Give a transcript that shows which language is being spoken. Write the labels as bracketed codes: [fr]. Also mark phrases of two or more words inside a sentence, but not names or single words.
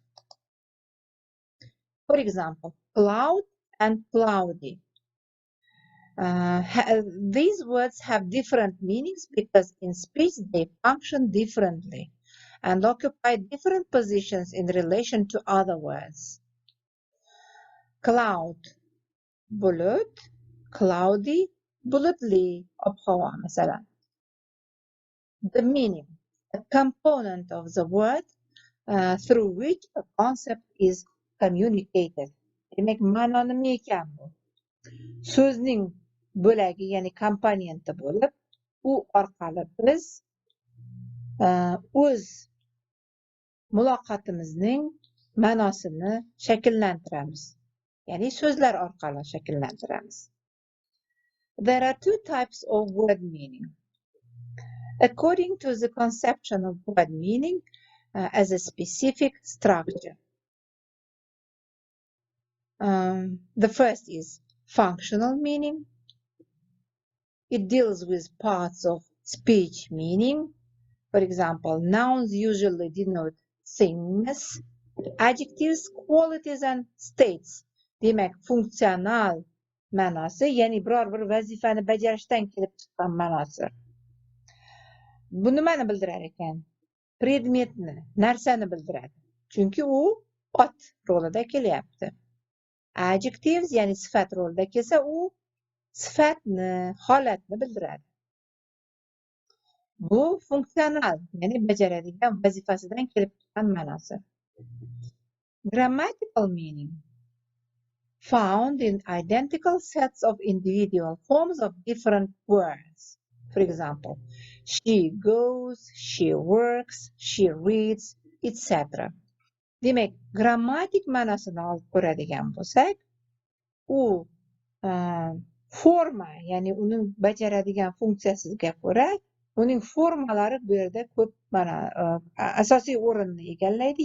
[en] For example, cloud and cloudy. These words have different meanings because in speech they function differently and occupy different positions in relation to other words. Cloud, [uz] bulut, cloudy, bulutli ob-havo masalan. [en] The meaning, a component of the word through which a concept is communicated. [uz] Demak, ma'no nima ekan bu? So'zning bo'lagi, ya'ni komponenti bo'lib, u orqali biz o'z muloqotimizning ma'nosini shakllantiramiz. Ya'ni so'zlar orqali shakllantiramiz. [en] There are two types of word meaning. According to the conception of word meaning as a specific structure. The first is functional meaning. It deals with parts of speech meaning. For example, nouns usually denote things, adjectives, qualities, and states. [uz] Demak, funksional ma'nosi, ya'ni biror bir vazifani bajarishdan kelib chiqqan ma'nosi. Bu nimani bildirar ekan? Predmetni, narsani bildiradi. Chunki u ot rolida kelyapti. Adjectives, ya'ni sifat rolida kelsa, u sifatni, holatni bildiradi. Bu funksional, ya'ni bajaradigan vazifasidan kelib chiqqan ma'nosi. [en] Grammatical meaning found in identical sets of individual forms of different words. For example, she goes, she works, she reads, etc. [uz] Demak, grammatik ma'nosini olib ko'radigan bo'lsak, u forma, ya'ni uning bajaradigan funksiyasiga ko'ra, uning formalari bu yerda ko'p asosiy o'rinni egallaydi.